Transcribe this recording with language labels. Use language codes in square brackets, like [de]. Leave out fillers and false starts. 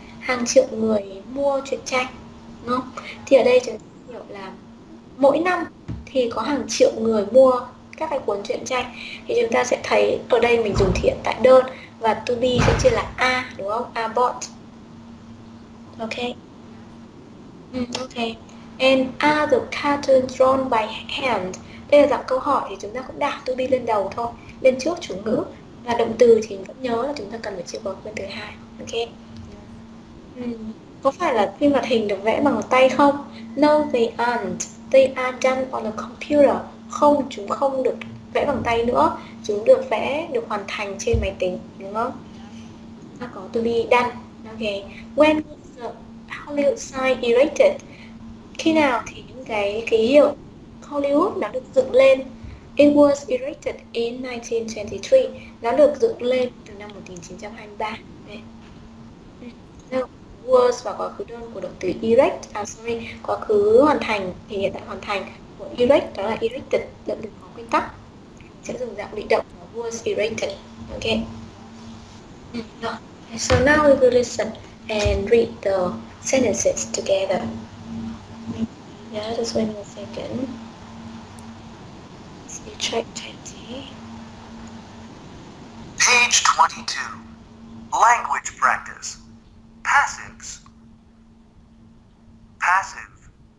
[vi] Hàng triệu người mua truyện tranh, đúng không? Thì ở đây chúng ta hiểu là mỗi năm thì có hàng triệu người mua các cái cuốn truyện tranh. Thì chúng ta sẽ thấy ở đây mình dùng hiện tại đơn và to be sẽ chia là a, đúng không? [en] A bought. Ok. Ok. And are the cartoons drawn by hand? [vi] Đây là dạng câu hỏi thì chúng ta cũng đặt to be lên đầu thôi, lên trước chủ ngữ. Và động từ thì vẫn nhớ là chúng ta cần phải chia bậc bên thứ hai. Ok. Có phải là phim hoạt hình được vẽ bằng tay không? [en] No, they aren't. They are done on a computer. [vi] Không, chúng không được vẽ bằng tay nữa. Chúng được vẽ, được hoàn thành trên máy tính, đúng không? Ta có to be done. Ok. [en] When was the Hollywood sign erected? [vi] Khi nào thì những cái ký hiệu Hollywood nó được dựng lên? [en] It was erected in 1923. [vi] Nó được dựng lên từ năm 1923. Đấy. No, was và quá khứ đơn của động từ erect, quá khứ hoàn thành thì hiện tại hoàn thành của erect đó là erected, động từ có nguyên tắc. Sẽ dùng dạng bị động là was erected. Ok. Rồi. [en] So now we will listen and read the sentences together. Yeah, just wait a second. See track 20. Page 22. Language practice. Passives. Passive.